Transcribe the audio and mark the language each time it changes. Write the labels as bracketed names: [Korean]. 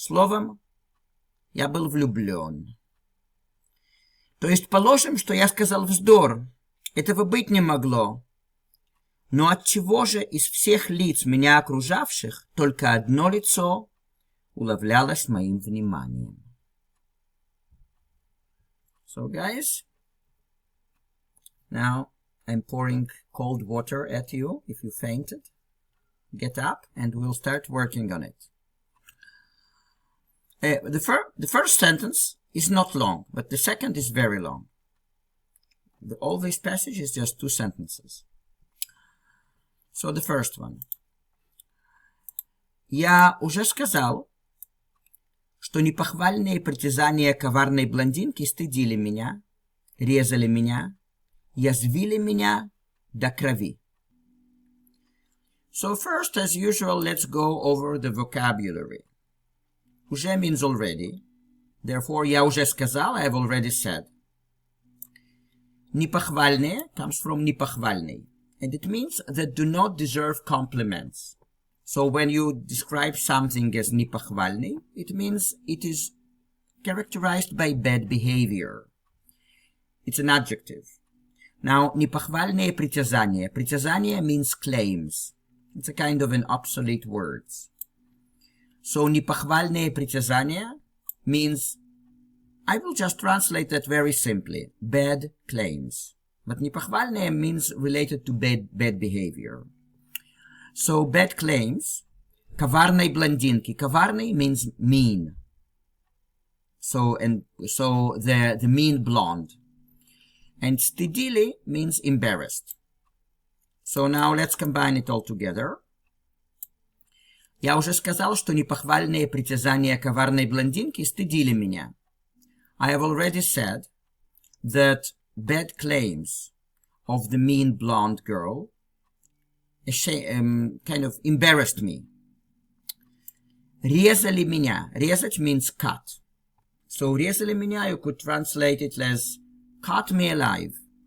[Russian] Словом, я был влюблен. То есть положим, что я сказал вздор. Этого быть не могло. Но отчего же из всех лиц меня окружавших только одно лицо уловлялось моим вниманием? [English] So guys, now I'm pouring cold water at you if you fainted. Get up and we'll start working on it. The first sentence is not long, but the second is very long. All this passage is just 2 sentences. So the first one. [Russian] Я уже сказал, что непохвальные притязания коварной блондинки стыдили меня, резали меня, язвили меня до крови. [English] So first, as usual, let's go over the vocabulary. Уже means already. Therefore, [Russian] я уже сказал, [English] I have already said. Непохвальные comes from непохвальный. And it means that do not deserve compliments. So when you describe something as непохвальный, it means it is characterized by bad behavior. It's an adjective. [Russian] Now, непохвальные притязания. [English] Притязания means claims. It's a kind of an obsolete word. So, [Russian] непохвальные притязания [English] means, I will just translate that very simply, bad claims. But непохвальные means related to bad behavior. So, bad claims. [Russian] Коварной блондинки. [English] Коварный means mean. So the mean blonde. And stydily means embarrassed. So now let's combine it all together. [Russian] Я уже сказал, что непохвальные притязания коварной блондинки стыдили меня. [English] I have already said that bad claims of the mean blonde girl kind of embarrassed me. [Russian] Резали меня. [English] Резать means cut. So [Russian] резали меня, [English] you could translate it as cut me alive.